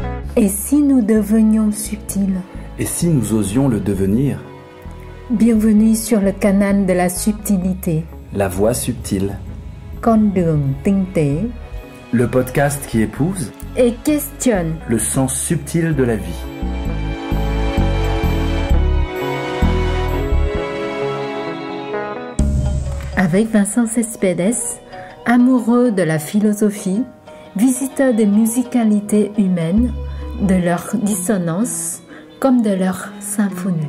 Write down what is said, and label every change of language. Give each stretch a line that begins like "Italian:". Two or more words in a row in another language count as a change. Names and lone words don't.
French: Et si nous devenions subtils? Et si nous osions le devenir? Bienvenue sur le canal de la subtilité. La voix subtile.
Vietnamese: Con đường tinh tế.
French: Le podcast qui épouse Et questionne le sens subtil de la vie. Avec Vincent Cespedes, amoureux de la philosophie, visiteur des musicalités humaines, de leurs dissonances comme de leurs symphonies.